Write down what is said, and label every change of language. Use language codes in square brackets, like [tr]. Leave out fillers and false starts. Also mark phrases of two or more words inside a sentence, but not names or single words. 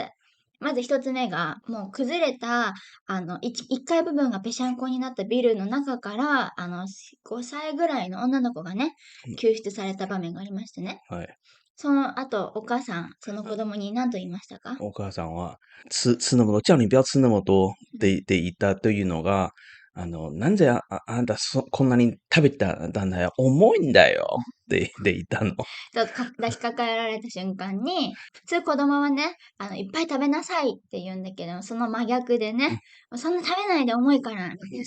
[ja] まず1つ目が、もう崩れた、1階部分がぺしゃんこになったビルの中から、5歳ぐらいの女の子がね、救出された場面がありましてね。はい。その後、お母さん、その子供に何と言いましたか？お母さんは、 [zh] 吃那么多、叫你不要吃那么多 [ja] って言ったというのが、なんであんたこんなに食べたんだよ。重いんだよ。って言ったの。ちょっと抱きかかえられた瞬間に、普通子供はね、いっぱい食べなさいって言うんだけど、その真逆でね、そんな食べないで重いから、みたい